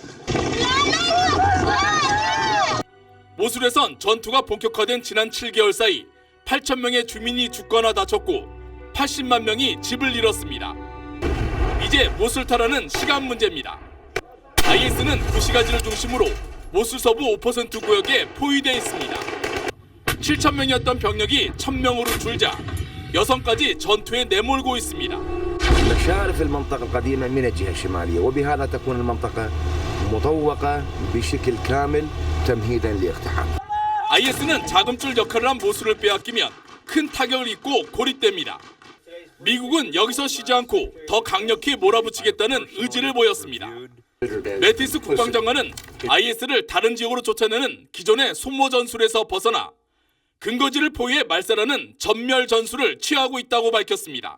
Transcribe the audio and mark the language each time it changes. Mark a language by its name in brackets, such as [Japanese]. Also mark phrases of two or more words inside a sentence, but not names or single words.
[Korean] 모술에선 전투가 본격화된 지난 7개월 사이 8,000명의 주민이 죽거나 다쳤고 80만 명이 집을 잃었습니다. 이제 모술 탈환은 시간 문제입니다. IS는 구시가지를 중심으로 모술 서부 5% 구역에 포위되어 있습니다. 7,000명이었던 병력이 1,000명으로 줄자 여성까지 전투에 내몰고 있습니다. [Arabic] مشارف المنطقة القديمة من الجهة الشمالية وبهذا تكون المنطقة مطوقة بشكل كامل تمهيدا لاقتحام. [Korean] IS는 자금줄 역할을 한 모술을 빼앗기면 큰 타격을 입고 고립됩니다. 미국은 여기서 쉬지 않고 더 강력히 몰아붙이겠다는 의지를 보였습니다. 매티스 국방장관은 IS를 다른 지역으로 쫓아내는 기존의 손모 전술에서 벗어나 근거지를 포위해 말살하는 전멸 전술을 취하고 있다고 밝혔습니다.